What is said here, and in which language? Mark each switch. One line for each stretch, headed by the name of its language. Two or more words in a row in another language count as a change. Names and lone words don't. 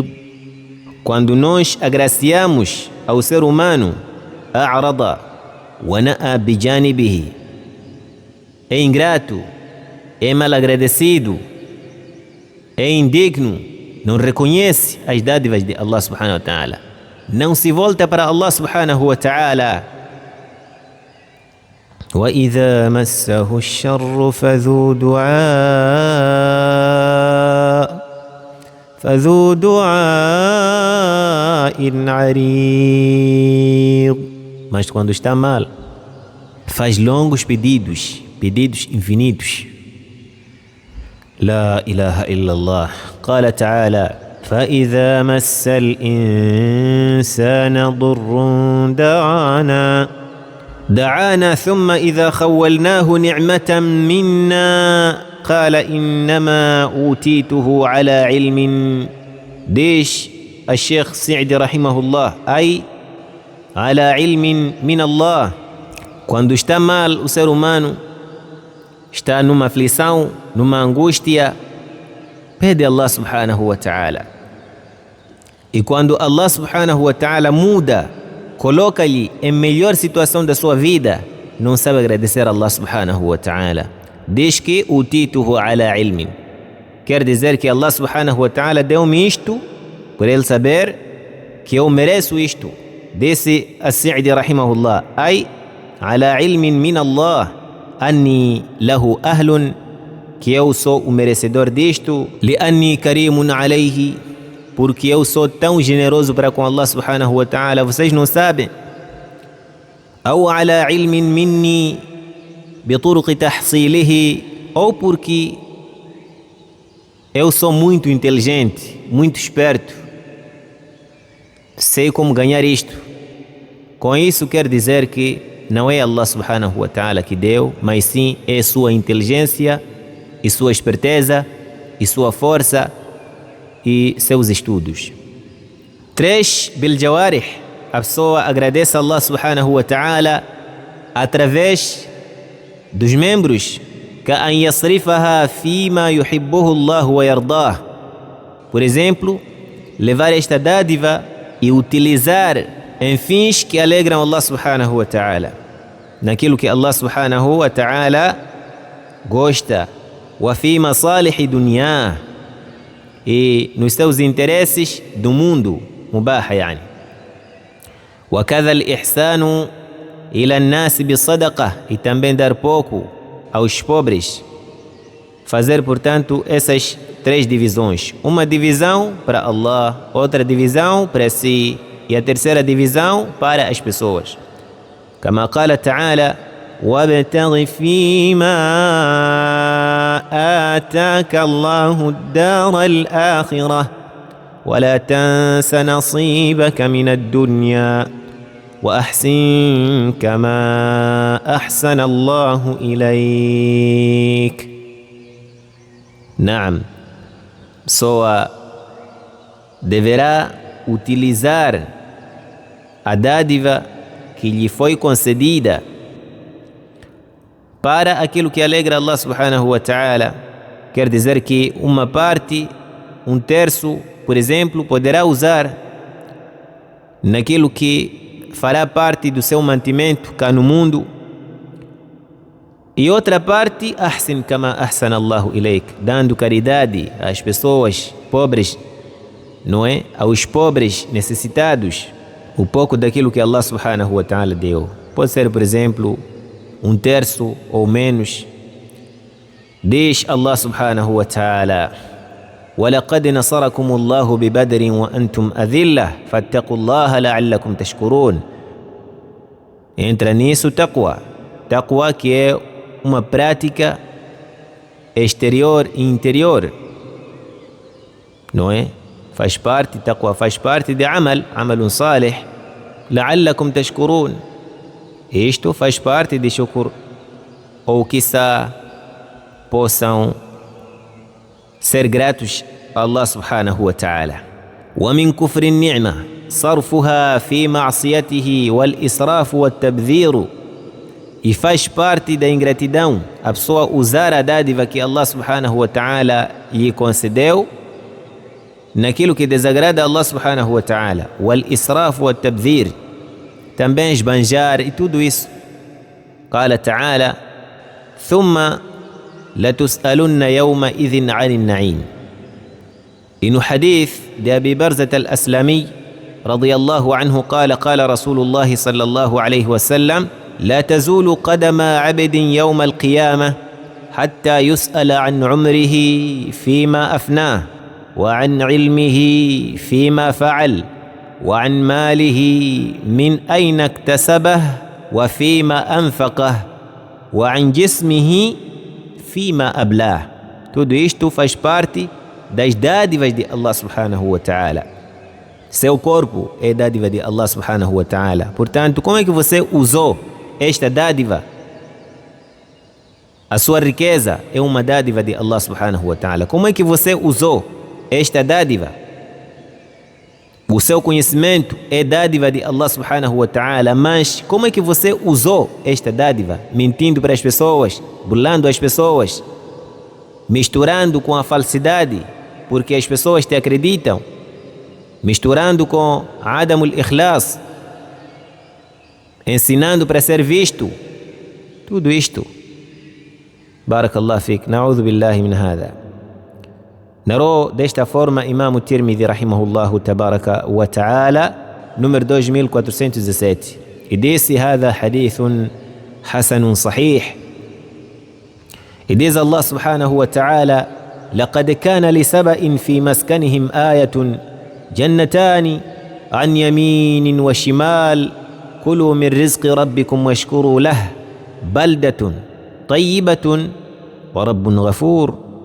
Portuguese: Quando nós agraciamos ao ser humano,
Arabic: أَعْرَضَ وَنَأَى بِجَانِبِهِ,
Portuguese: é ingrato, é malagradecido, é indigno, não reconhece as dádivas de Allah
Arabic: سبحانه وتعالى,
Portuguese: não se volta para Allah
Arabic: سبحانه وتعالى. وَإِذَا مَسَّهُ الشَّرُّ فَذُو دُعَاءٍ عَرِيضٍ.
Portuguese: Mas quando está mal, faz longos pedidos infinitos.
Arabic: لا إله إلا الله. قال تعالى فإذا مس الإنسان ضر دعانا ثم إذا خولناه نعمة منا قال إنما أوتيته على علم. ديش الشيخ السعدي رحمه الله أي على علم من الله.
Portuguese: Quando está mal o ser humano, está numa aflição, numa angústia, pede a Allah
Arabic: سبحانه وتعالى.
Portuguese: E quando Allah
Arabic: سبحانه وتعالى
Portuguese: muda, coloca-lhe em melhor situação da sua vida, não sabe agradecer a Allah
Arabic: سبحانه وتعالى.
Portuguese: Diz que
Arabic: أوتيته على علم.
Portuguese: Quer dizer que Allah
Arabic: سبحانه وتعالى
Portuguese: deu-me isto, por ele saber que eu mereço isto.
Arabic: Disse As-Sa'di رحمه الله، أي على علم من الله، أني له أهل,
Portuguese: que eu sou o merecedor disto,
Arabic: لأني كريم عليه,
Portuguese: porque eu sou tão generoso para com Allah
Arabic: سبحانه وتعالى,
Portuguese: vocês não sabem.
Arabic: Ou على علم مني بطرق تحصيله,
Portuguese: ou porque eu sou muito inteligente, muito esperto, sei como ganhar isto. Com isso quer dizer que não é Allah
Arabic: سبحانه وتعالى
Portuguese: que deu, mas sim é sua inteligência e sua esperteza e sua força e seus estudos. 3.
Arabic: بالجوارح.
Portuguese: A pessoa agradece a Allah
Arabic: سبحانه وتعالى
Portuguese: através dos membros.
Arabic: كأن يصرفها فيما يحبه الله ويرضاه.
Portuguese: Por exemplo, levar esta dádiva e utilizar em fins que alegram Allah
Arabic: سبحانه وتعالى,
Portuguese: naquilo que Allah
Arabic: سبحانه وتعالى
Portuguese: gosta.
Arabic: وفي مصالح الدنيا,
Portuguese: e nos seus interesses do mundo,
Arabic: مباحة يعني. وكذا الإحسان إلى الناس بالصدقة,
Portuguese: e também dar pouco aos pobres. Fazer, portanto, essas 3 divisões. Uma divisão para Allah, outra divisão para si, e a terceira divisão para as pessoas.
Arabic: كما قال تعالى, وَابْتَغِ فِيمَا آتَاكَ اللَّهُ الدَّارَ الْآخِرَةَ وَلَا تَنْسَ نَصِيبَكَ مِنَ الدُّنْيَا. وأحسن كما أحسن الله إليك.
Portuguese: Naam, pessoa deverá utilizar a dádiva que lhe foi concedida para aquilo que alegra Allah
Arabic: سبحانه وتعالى.
Portuguese: Quer dizer que uma parte, um terço, por exemplo, poderá usar naquilo que fará parte do seu mantimento cá no mundo, e outra parte,
Arabic: أحسن كما أحسن الله إليك,
Portuguese: dando caridade às pessoas pobres, não é? Aos pobres necessitados, o pouco daquilo que Allah
Arabic: سبحانه وتعالى
Portuguese: deu. Pode ser, por exemplo, um terço ou menos.
Arabic: Diz Allah سبحانه وتعالى: وَلَقَدْ نَصَرَكُمُ اللَّهُ بِبَدْرٍ وَأَنْتُمْ أَذِلَّةٌ فَاتَّقُوا اللَّهَ لَعَلَّكُمْ تَشْكُرُونَ.
Portuguese: Entra nisso taqwa. Taqwa que é uma prática exterior e interior, não é? Faz parte, taqwa faz parte de
Arabic: عمل صالح، لعلكم تشكرون.
Portuguese: Isto faz parte de shukr, ou quiçá possam ser gratos a Allah
Arabic: سبحانه وتعالى. ومن كفر النعمة صرفها في معصيته والإسراف والتبذير.
Portuguese: E faz parte da ingratidão a pessoa usar a dádiva que Allah
Arabic: سبحانه وتعالى
Portuguese: lhe concedeu naquilo que desagrada a Allah
Arabic: سبحانه وتعالى. والإسراف والتبذير,
Portuguese: também esbanjar e tudo isso.
Arabic: قال تعالى: ثم لتسألن يومئذ عن النعيم.
Portuguese: E no
Arabic: hadith de أبي برزة الأسلمي رضي الله عنه قال رسول الله صلى الله عليه وسلم: لا تزول قدم عبد يوم القيامة حتى يسأل عن عمره فيما أفناه وعن علمه فيما فعل وعن ماله من أين اكتسبه وفيما أنفقه وعن جسمه فيما أبلاه.
Portuguese: Tudo isto faz parte das dádivas de Allah
Arabic: سبحانه وتعالى.
Portuguese: Seu corpo é dádiva de Allah
Arabic: سبحانه وتعالى.
Portuguese: Portanto, como é que você usou esta dádiva? A sua riqueza é uma dádiva de Allah
Arabic: سبحانه وتعالى.
Portuguese: Como é que você usou esta dádiva? O seu conhecimento é dádiva de Allah
Arabic: سبحانه وتعالى,
Portuguese: mas como é que você usou esta dádiva? Mentindo para as pessoas, burlando as pessoas, misturando com a falsidade, porque as pessoas te acreditam, misturando com
Arabic: عدم الإخلاص,
Portuguese: ensinando para ser visto. Tudo isto,
Arabic: بارك الله فيك، نعوذ بالله من هذا.
Portuguese: Narou desta forma Imam Tirmidhi
Arabic: رحمه الله تبارك وتعالى,
Portuguese: número 2417, e disse:
Arabic: هذا حديث حسن صحيح.
Portuguese: E diz
Arabic: Allah سبحانه وتعالى: لقد كان لسبأ في مسكنهم آية جنتان عن يمين وشمال كلوا من رزق ربكم واشكروا له بلدة طيبة ورب غفور.